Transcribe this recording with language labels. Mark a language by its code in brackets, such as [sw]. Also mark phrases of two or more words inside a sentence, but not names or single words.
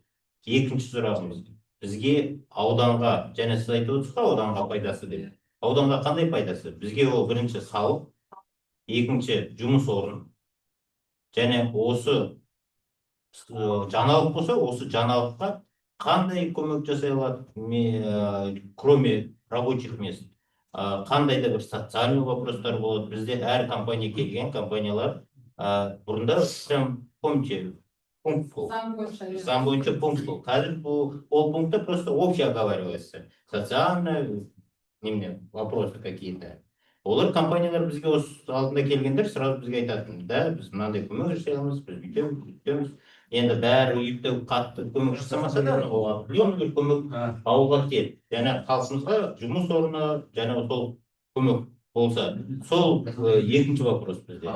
[kk] Екінші сұрағымыз, бізге ауданға, және сіз айтып отырсыз ғой, ауданға пайдасы деп. Ауданға қандай пайдасы? Бізге ол бірінші салық, екінші жұмыс орын, және осы жаңалық болса, осы жаңалыққа қандай көмек жасай алады, [ru] кроме рабочих мест, [kk] қандай да бір [ru] социальный вопростар [kk] болады. Бізде әр компания келген компаниялар бұрында, [ru] помните, пункт был. [kk] Заң бойынша [ru] пункт был. [kk] Қазір ол пунктта [ru] просто общее оговаривается. Социальные вопросы какие-то. [kk] Олар компаниялар бізге осы алдында келгендер сразу бізге айтатын, да, біз мынандай көмек жасай аламыз, біз бүйтеміз. Енді бәрі үйіпті қатты көмек жасамаса да, определенный көмек алуға келді. Және халқымызға жұмыс орны, және сол көмек болса, сол екінші вопрос бізде.